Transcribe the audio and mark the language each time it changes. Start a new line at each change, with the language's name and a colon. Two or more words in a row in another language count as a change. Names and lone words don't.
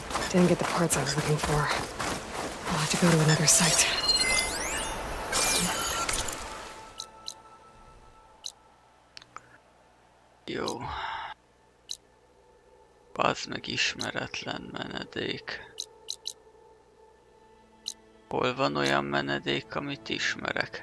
English: Didn't get the parts I was looking for. I'll have to go to another site.
Hungarian: Jó. Bazd meg, ismeretlen menedék. Hol van olyan menedék, amit ismerek?